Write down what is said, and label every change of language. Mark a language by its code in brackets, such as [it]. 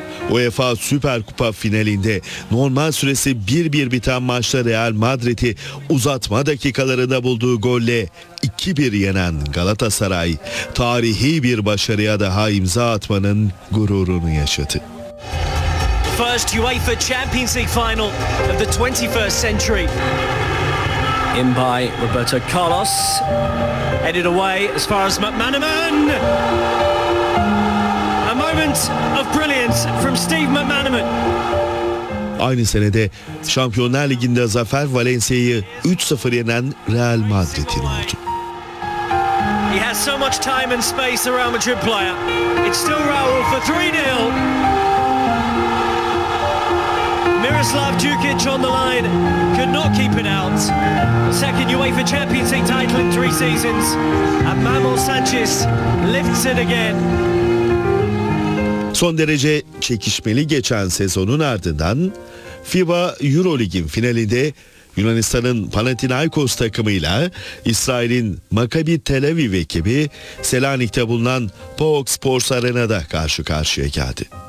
[tr] UEFA Süper Kupa finalinde normal süresi 1-1 biten maçta Real Madrid'i uzatma dakikalarında bulduğu golle 2-1 yenen Galatasaray tarihi bir başarıya daha imza atmanın gururunu yaşadı. [en] First UEFA Champions League final of the 21st century. In by Roberto Carlos. Headed away as far as McManaman. A moment of brilliance from Steve McManaman. [tr] Aynı senede Şampiyonlar Ligi'nde zafer Valencia'yı 3-0 yenen Real Madrid'in oldu. [en] He has so much time and space around Madrid player. It's still Raul for 3-0. Miroslav Djukic on the line could not keep it out. Second UEFA Champions League title in 3 seasons and Mamo Sanchez lifts it again. [tr] Son derece çekişmeli geçen sezonun ardından FIBA EuroLeague'in finalinde Yunanistan'ın Panathinaikos takımıyla İsrail'in Maccabi Tel Aviv ekibi Selanik'te bulunan PAOK Sports Arena'da karşı karşıya geldi.